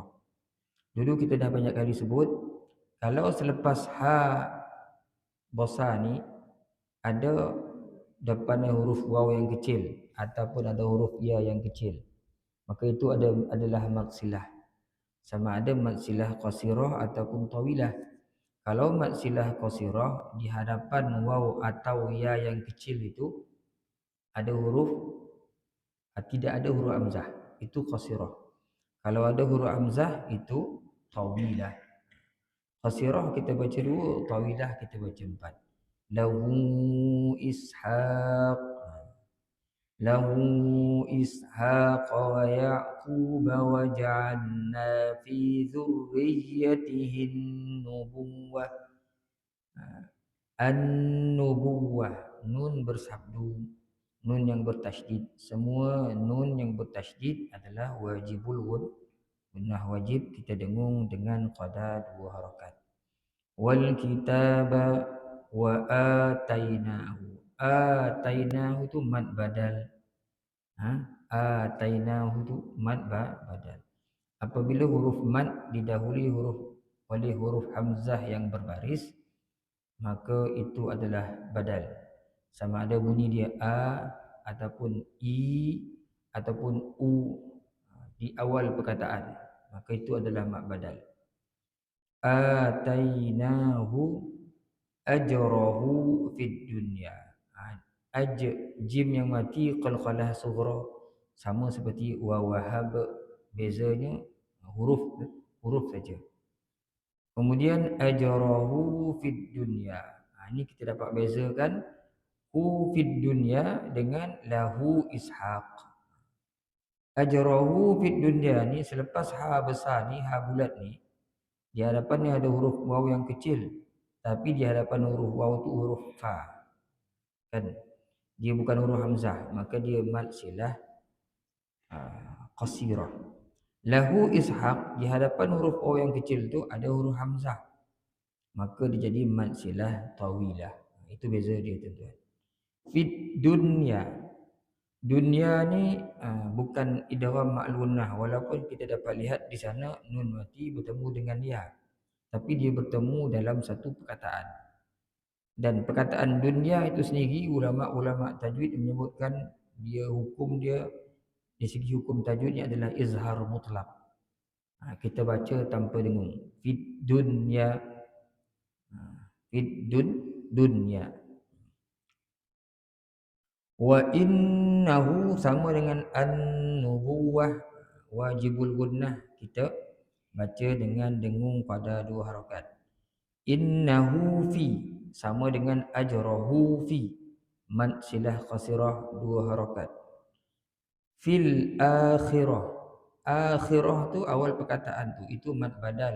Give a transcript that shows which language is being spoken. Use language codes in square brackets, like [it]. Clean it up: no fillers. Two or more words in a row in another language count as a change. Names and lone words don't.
[ms] Dulu kita dah banyak kali sebut kalau selepas ha besar ni ada depannya huruf waw yang kecil ataupun ada huruf ya yang kecil, maka itu adalah mad silah. Sama ada mad silah qasirah ataupun tawilah. Kalau mad silah qasirah di hadapan waw atau ya yang kecil itu ada huruf tidak ada huruf hamzah, itu qasirah. Kalau ada huruf hamzah itu tawilah. Qasirah kita baca 2, tawilah kita baca 4. [ar] له إسحاق ويعقوب وجعلنا في ذريته النبوة. [ms] An-nubuwwah, nun bersabdu, nun yang bertasydid. Semua nun yang bertasydid adalah wajibul gunnah wajib kita dengung dengan qada 2 harakat. [ar] والكتاب وآتيناه. [ms] Atainahu itu mad badal. Atainahu itu mad badal. Apabila huruf mad didahului oleh huruf hamzah yang berbaris, maka itu adalah badal. Sama ada bunyi dia a ataupun i ataupun u di awal perkataan, maka itu adalah mad badal. [ar] آتيناه أجره في الدنيا. [ms] Jim yang mati qalqalah sughra sama seperti wa wahab, bezanya huruf saja. Kemudian [ar] أجره في الدنيا. [ms] Ini kita dapat bezakan [ar] ه في الدنيا [ms] dengan [ar] له إسحاق. أجره في الدنيا [ms] ni selepas ha besar ni, ha bulat ni, di hadapannya ada huruf waw yang kecil, tapi di hadapan huruf waw tu huruf fa. Kan? Dia bukan huruf hamzah, maka dia mad silah qasirah. [ar] له إسحاق, [ms] di hadapan huruf waw yang kecil tu ada huruf hamzah, maka dia jadi mad silah tawilah. Itu beza dia tuan-tuan. [ar] في الدنيا. [ms] Dunya ni bukan idgham ma'lunah, walaupun kita dapat lihat di sana nun mati bertemu dengan ya, tapi dia bertemu dalam satu perkataan. Dan perkataan dunia itu sendiri ulama-ulama tajwid menyebutkan hukum dia di segi hukum tajwidnya adalah izhar mutlak. Kita baca tanpa dengung. [ar] في الدنيا في الدنيا. وإنه [ms] sama dengan an-nubuwah, wajibul gunnah, kita baca dengan dengung pada dua harakat. [ar] إنه في [ms] sama dengan [ar] أجره في, [ms] mad silah qasirah dua harakat. [ar] في الآخرة, [ms] akhirah tu awal perkataan tu, itu mad badal.